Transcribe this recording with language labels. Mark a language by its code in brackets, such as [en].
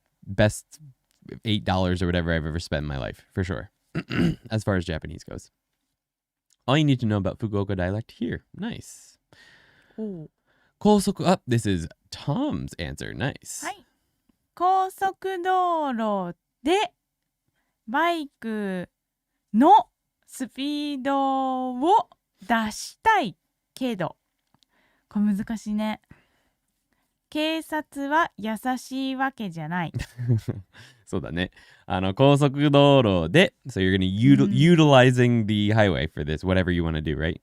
[en] Best $8 or whatever I've ever spent in my life, for sure, as far as Japanese goes. All you need to know about Fukuoka dialect here. Nice. Kosoku up. This is Tom's answer. Nice. [ja] はい。高速道路でバイクのスピードを出したいけど、これ難しいね。警察は優しいわけじゃない。そうだね。高速道路で、 [en] so you're going to utilizing the highway for this, whatever you want to do, right?